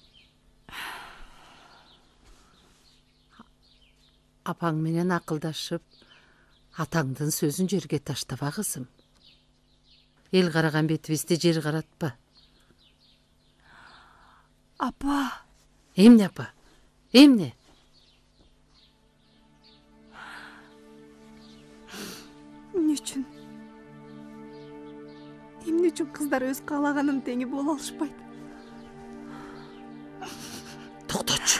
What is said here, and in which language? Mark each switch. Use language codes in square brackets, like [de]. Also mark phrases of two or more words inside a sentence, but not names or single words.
[ky] Апаң менен акылдашып атаңдын сөзүн жерге таштаба кызым. Эл караган бетибизде жер каратпа. Апа. Эмне апа? Эмне? Эмне үчүн? Эмне үчүн кыздар өз каалаганын теңи боло алышпайт? Toqtoç.